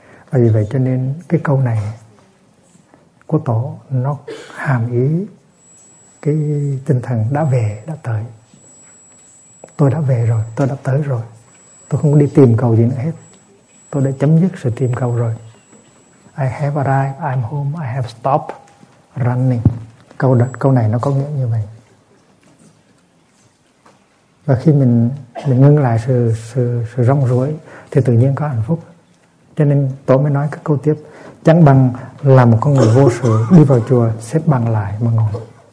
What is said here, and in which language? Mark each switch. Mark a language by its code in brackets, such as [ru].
[vi] Và vì vậy cho nên cái câu này của tổ nó hàm ý cái tinh thần đã về, đã tới. Tôi đã về rồi, tôi đã tới rồi. Tôi không đi tìm cầu gì nữa hết. Tôi đã chấm dứt sự tìm cầu rồi. [en] I have arrived, I'm home, I have stopped running. [vi] Câu này nó có nghĩa như vậy. Và khi mình ngưng lại sự rong ruổi thì tự nhiên có hạnh phúc. Cho nên tổ mới nói cái câu tiếp, chẳng bằng là một con người vô sự đi vào chùa xếp bằng lại mà ngồi.